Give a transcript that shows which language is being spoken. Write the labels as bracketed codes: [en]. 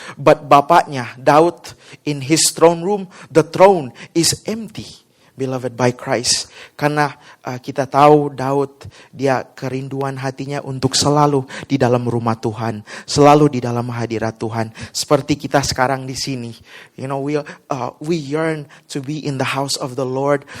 [en] But bapaknya, Daud, in his throne room, the throne is empty. Beloved by Christ. [id] Karena kita tahu Daud, dia kerinduan hatinya untuk selalu di dalam rumah Tuhan. Selalu di dalam hadirat Tuhan. Seperti kita sekarang di sini. [en] You know, we yearn to be in the house of the Lord.